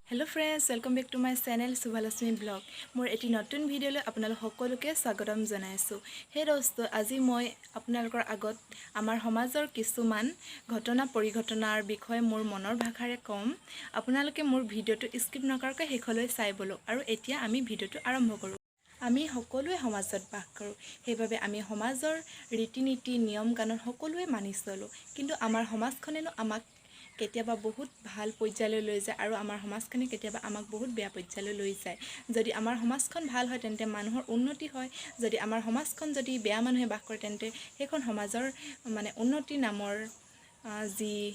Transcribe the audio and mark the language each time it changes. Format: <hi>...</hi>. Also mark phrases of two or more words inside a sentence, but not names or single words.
<en>friends, welcome back to my channel Subhalashmi blog.</en> <as>মোৰ এটি নতুন video লৈ আপোনালোক সকলোকে স্বাগতম জনাইছোঁ. হে দোস্ত আজি মই আপোনালোকৰ আগত আমাৰ সমাজৰ কিছুমান ঘটনা পৰিঘটনাৰ বিষয়ে মোৰ মনৰ ভাষাৰে ক'ম আপোনালোকে মোৰ video টো skip নকৰিব শেষলৈকে চাব আৰু এতিয়া আমি video টো আৰম্ভ কৰো. আমি সকলোৱে সমাজত বাস কৰো সেইভাবে আমি সমাজৰ ৰীতি-নীতি নিয়ম কানুন সকলোৱে মানি চলো কিন্তু আমাৰ সমাজখনেনো আমাক কেতিয়াবা বহুত ভাল পৰ্যায়লৈ লৈ যায় আৰু আমাৰ সমাজখনে কেতিয়াবা আমাক বহুত বেয়া পৰ্যায়লৈ লৈ যায় যদি আমাৰ সমাজখন ভাল হয় তেন্তে মানুহৰ উন্নতি হয় যদি আমাৰ সমাজখন যদি বেয়া মানুহে বাস কৰে তেন্তে সেইখন সমাজৰ মানে উন্নতি নামৰ যি</as>